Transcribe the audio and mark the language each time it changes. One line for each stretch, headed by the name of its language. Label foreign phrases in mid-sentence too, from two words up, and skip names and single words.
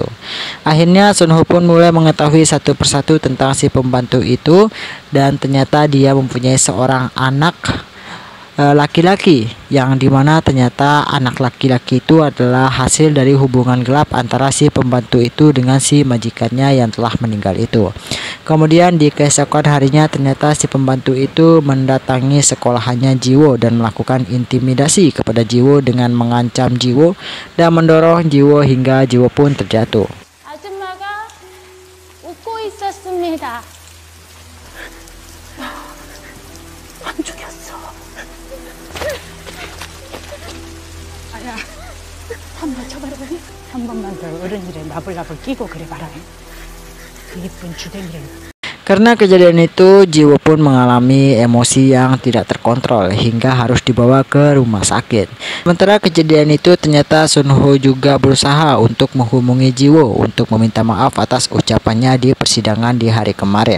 Indonesian: Akhirnya Sunho pun mulai mengetahui satu persatu tentang si pembantu itu, dan ternyata dia mempunyai seorang anak laki-laki yang dimana ternyata anak laki-laki itu adalah hasil dari hubungan gelap antara si pembantu itu dengan si majikannya yang telah meninggal itu. Kemudian di keesokan harinya ternyata si pembantu itu mendatangi sekolahannya Jiwo dan melakukan intimidasi kepada Jiwo dengan mengancam Jiwo dan mendorong Jiwo hingga Jiwo pun terjatuh.
Korean: 아줌마가 웃고 있었습니다. 안 죽였어. 아야, 한 번 쳐봐라. 한 번만 더 어른이래 나불나불 끼고 그래 봐라. 그 이쁜 주댕이를.
Indonesian: Karena kejadian itu, Jiwo pun mengalami emosi yang tidak terkontrol hingga harus dibawa ke rumah sakit. Sementara kejadian itu ternyata Sunho juga berusaha untuk menghubungi Jiwo untuk meminta maaf atas ucapannya di persidangan di hari kemarin.